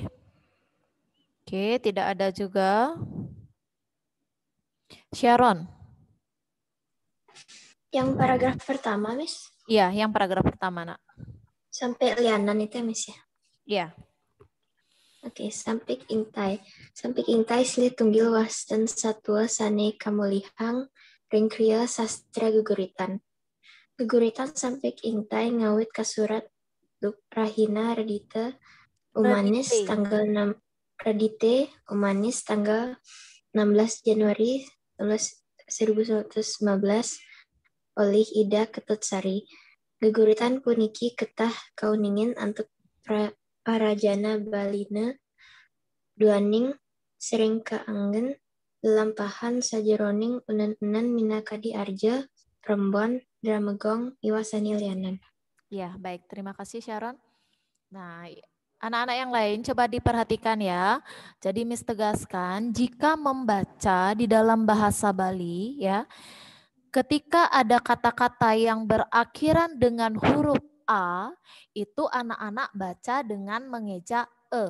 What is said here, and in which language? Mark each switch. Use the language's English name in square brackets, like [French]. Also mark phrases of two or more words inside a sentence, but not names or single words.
[Indonesian] Oke, tidak ada juga. Sharon. Yang paragraf pertama, Miss? Iya, yang paragraf pertama, Nak. Sampai lianan itu, Miss ya? Iya. Oke, [Balinese] Sampik Ingtai. Sampik Ingtai silih tunggil wastan satwa sane kamulihang ringkria sastra geguritan. Geguritan Sampik Ingtai ngawit kasurat Rahina Radita Umanis tanggal 6 Radite Umanis tanggal 16 Januari 1915 oleh Ida Ketutsari. Geguritan puniki ketah kauningin antuk Parajana Balina duaning sering kaanggen lelampahan sajeroning unan-unan minakadi arja Rembon Dramegong iwasani lianan. [Indonesian] Ya, baik. Terima kasih Sharon. Nah, anak-anak yang lain coba diperhatikan ya. Jadi Miss tegaskan, jika membaca di dalam bahasa Bali ya, ketika ada kata-kata yang berakhiran dengan huruf A, itu anak-anak baca dengan mengeja E.